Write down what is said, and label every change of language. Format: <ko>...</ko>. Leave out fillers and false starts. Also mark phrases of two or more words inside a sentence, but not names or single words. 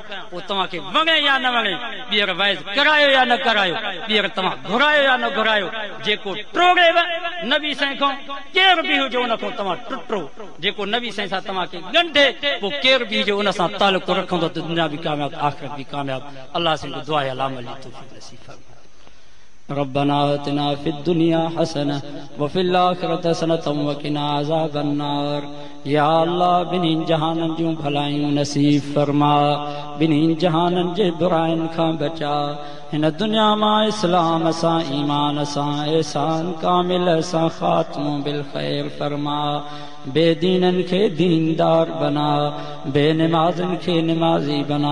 <sd>पोइ तव्हांखे वणे या न वणे, ॿीहर वैज़ करायो या न करायो, ॿीहर तव्हां घुरायो या न घुरायो, जेको टोड़ेव नबी साईं खां केरु बि हुजे उन खां तव्हां टुटो, जेको नबी साईं सां तव्हांखे ॻंढे पोइ केरु बि हुजे उन सां तालुक़ रखंदो त दुनिया बि कामयाब आख़िरत बि कामयाब। अल्लाह साईं जो दुआ है अलाम तौफीक नसीब फरमाए।</sd> <ar>ربنا آتنا في الدنيا حسنة وفي الآخرة حسنة وقنا عذاب النار.</ar> <sd>या अल्लाह बिन्हीं जहाननि जूं भलायूं नसीब फरमा, बिन्हीं जहाननि जे बुराइनि खां बचा। हिन दुनिया मां इस्लाम सां ईमान सां एहसान कामिल सां ख़ात्मो बिल ख़ैर फरमा। बेदीननि खे दीनदार बना, बेनमाज़नि खे नमाज़ी बना।</sd>